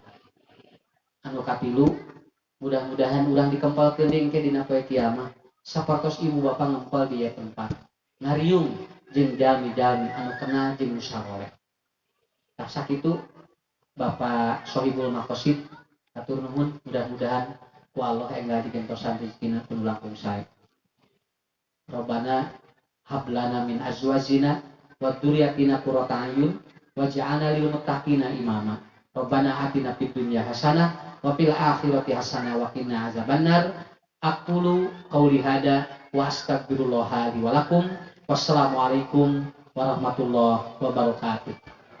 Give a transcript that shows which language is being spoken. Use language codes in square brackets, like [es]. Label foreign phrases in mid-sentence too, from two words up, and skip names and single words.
[su] Anu katilu, mudah-mudahan urang dikempal keuning ke dina poe kiamat sapertos ibu bapak ngempal di tempat ngariung jeung jalmi-jalmi anu kenal jeung nu saroleh. Tah sakitu Bapak [ar] صاحب المقاصد [su] atur nuhun, mudah-mudahan ku Allah enggal digentosan rezekina kudu langkung sae. [ar] ربنا هب لنا من أزواجنا وذرياتنا قرة أعين واجعلنا للمتقين إماما. ربنا آتنا في الدنيا حسنة وفي الآخرة حسنة وقنا عذاب النار. أقول قولي هذا وأستغفر الله لي ولكم. والسلام عليكم ورحمة الله وبركاته.